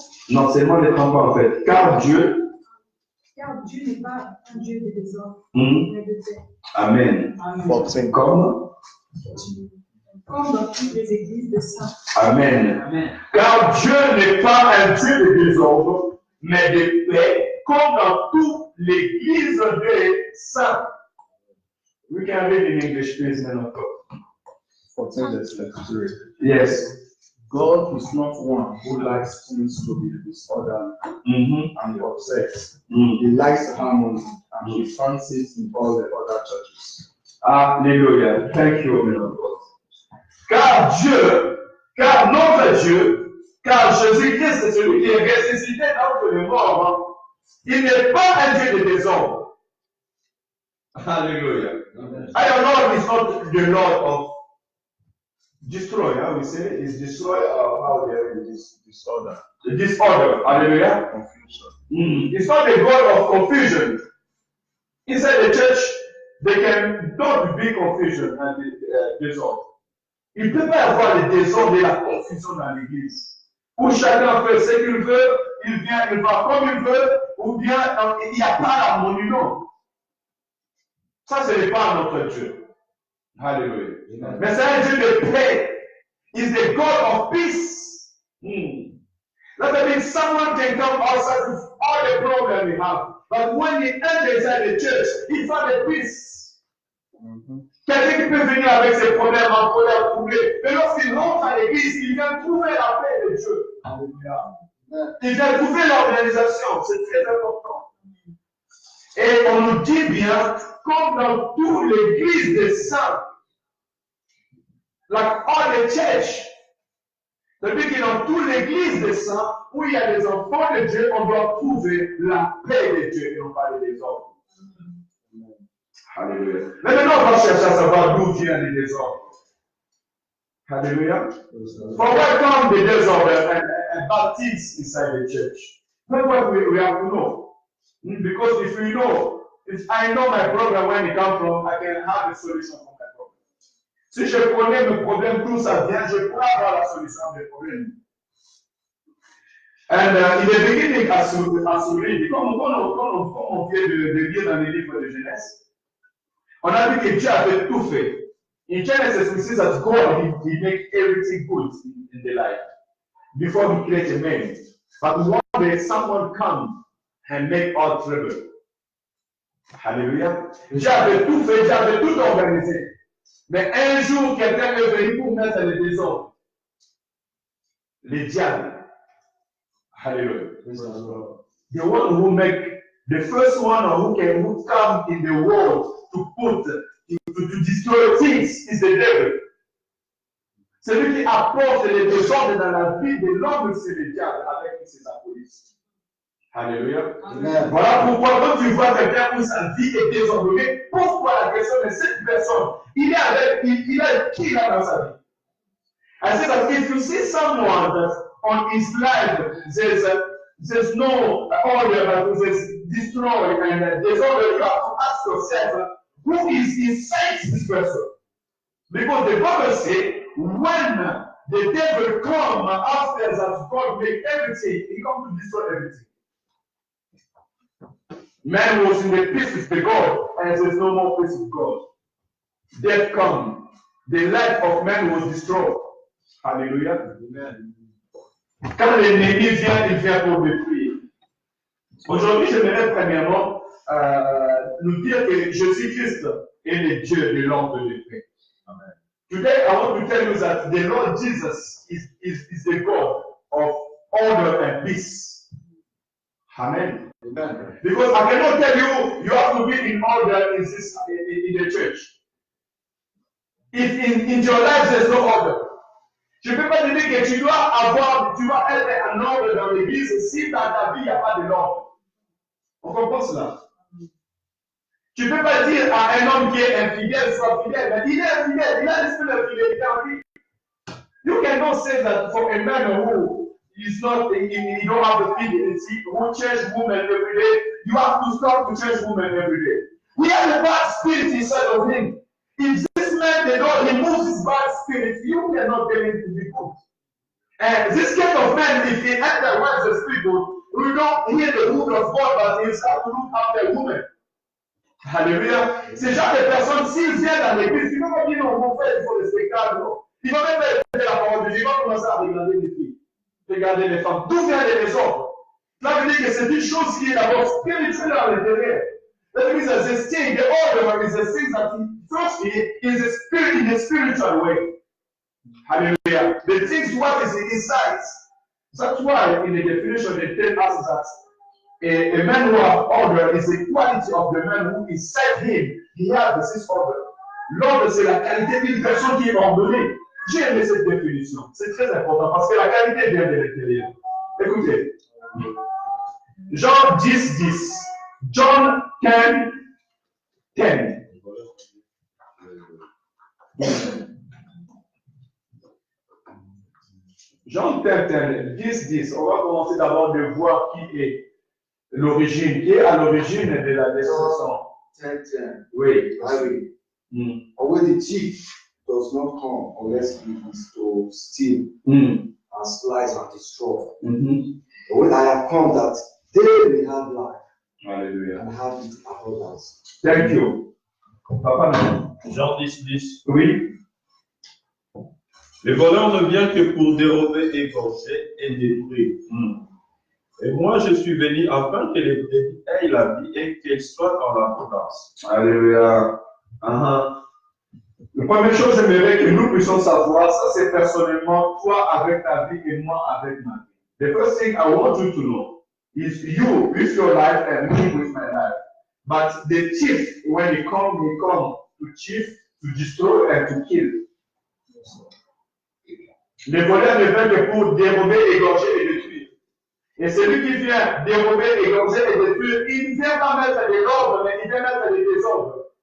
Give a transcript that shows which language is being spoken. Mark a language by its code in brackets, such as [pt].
[fr] Non, seulement les 33 en fait. Car Dieu n'est pas un Dieu de désordre, mais de paix. Amen. Comme dans toutes les églises de saints. Amen. Car Dieu n'est pas un Dieu de désordre, mais de paix, comme dans toute l'église des saints. [en] We can read in English, please, man of God. 14:33. Yes. God is not one who likes things to be disordered and obsessed. He likes harmony and he fancies in all the other churches. Alléluia. Thank you, my Lord. [fr] Car notre Dieu, car Jésus-Christ est celui qui est ressuscité d'entre les morts, il n'est pas un Dieu de désordre. Alléluia. [en] Our Lord is not the Lord of destroy, how we say it? Is destroy or how there is disorder. The disorder, hallelujah. Confusion. It's not the God of confusion. Inside the church, don't be confusion and disorder. [fr] Il ne peut pas y avoir le désordre et la confusion dans l'église. Où chacun fait ce qu'il veut, il vient, il va comme il veut, ou bien il n'y a pas l'harmonie, non. Ça, ce n'est pas notre Dieu. Hallelujah. Mais c'est un Dieu de paix. [en] He's the God of peace. That means someone can come outside with all the problems we have. But when he enters inside the church, he finds the peace. [fr] Quelqu'un qui peut venir avec ses problèmes en colère troublée, mais lorsqu'il rentre à l'église, il vient trouver la paix de Dieu. Alléluia. Il vient trouver l'organisation. C'est très important. Et on nous dit bien, comme dans toute l'église des saints, [en] like all the church, [fr] c'est-à-dire que dans toute l'église des saints, où il y a des enfants de Dieu, on doit trouver la paix de Dieu et non pas les désordres. Alléluia. Maintenant, on va chercher à savoir d'où viennent les désordres. Alléluia. [en] For where come the disorder and bad things inside the church? That's what we have to know. Because if we know, if I know my problem when it comes from, I can have a solution for my problem. [fr] Si je connais mes problèmes, d'où ça vient, je pourrais avoir la solution à mes problèmes. [en] And in the beginning, as we read, [fr] comme on vient de lire dans les livres de Genèse, on a vu que Dieu avait tout fait. [en] In Genesis, we see that God, he make everything good in the life before he created a man. But one day, someone comes and make all trouble. [fr] Alléluia. Dieu avait tout fait, Dieu avait tout organisé. Mais un jour, quelqu'un est venu pour mettre le désordre. Le diable. Hallelujah. [en] The one who make, the first one who come in the world to destroy things is the devil. [fr] Celui qui apporte les désordres dans la vie de l'homme, c'est le diable avec ses apôtres. Alléluia. Voilà pourquoi quand tu vois quelqu'un où sa vie est désordonnée, pose-toi la question de cette personne. Il a qui là dans sa vie? [en] I said that if you see someone that on his life there's no order, but there's destroy and disorder, you have to ask yourself, who is inside this person? Because the Bible says, when the devil comes after that God make everything, he comes to destroy everything. Man was in the peace with the God, and there's no more peace with God. Death comes. The life of man was destroyed. Hallelujah. Amen. [fr] Quand l'ennemi vient, il vient pour détruire. Aujourd'hui, j'aimerais premièrement nous dire que Jésus-Christ est le Dieu de l'ordre de paix. Amen. [en] Today, I want to tell you that the Lord Jesus is the God of order and peace. Amen. Amen. Because I cannot tell you, you have to be in order in the church. If in your life there's no order, [fr] je ne peux pas te dire que tu dois être en ordre dans l'église si dans ta vie il n'y a pas de l'ordre. On comprend cela? Tu ne peux pas dire à un homme qui est infidèle, soit fidèle, mais il est infidèle, il a l'esprit d'infidélité en lui. [en] You cannot say that for a man who is not, he don't have the fidelity, who change women every day, you have to stop to change women every day. We have a bad spirit inside of him. If this man, the Lord removes his bad spirit, you cannot get him to be good. And this kind of man, if he enters once the spirit good, we don't hear the word of God, but he start to look after a woman. [fr] Alléluia. Ces genre de personnes, s'ils viennent dans l'église, ils ne vont pas dire non, mon frère, il faut le spectacle. Non. Ils vont même pas écouter la parole de Dieu, ils vont commencer à regarder les filles, regarder les femmes. D'où viennent les désordres? Cela veut dire que c'est une chose qui est d'abord spirituelle à l'intérieur. [en] That means that the thing, the order is the thing that firstly is in a spiritual way. Hallelujah. The things what is inside. That's why in the definition they tell us that a man who has order is the quality of the man who inside him, he has the six order. [fr] L'ordre, c'est la qualité d'une personne qui est ordonnée. J'ai aimé cette définition. C'est très important parce que la qualité vient de l'intérieur. Écoutez. Jean 10, 10. [en] John 10, 10. [fr] Jean 10, 10, 10. On va commencer d'abord de voir qui est l'origine, qui est à l'origine de la descendance. 10, 10. Oui. Oui. [en] Always the thief does not come unless he is to steal and slice and destroy. When I have come that they may have life. Hallelujah. And have it abundance. Thank you. [fr] Papa, non. Jean 10, 10. Oui. Le voleur ne vient que pour dérober, égorger et détruire. Et moi, je suis venu afin que les brebis aient la vie et qu'elles soient dans l'abondance. Alléluia. La première chose, j'aimerais que nous puissions savoir, ça c'est personnellement, toi avec ta vie et moi avec ma vie. [en] The first thing I want you to know is you with your life and me with my life. But the thief, when he come to thief, to destroy and to kill. [fr] Le voleur ne vient que pour dérober, égorger et détruire. Et celui qui vient dérober, égorger et détruire, il ne vient pas mettre de l'ordre, mais il vient mettre des désordres.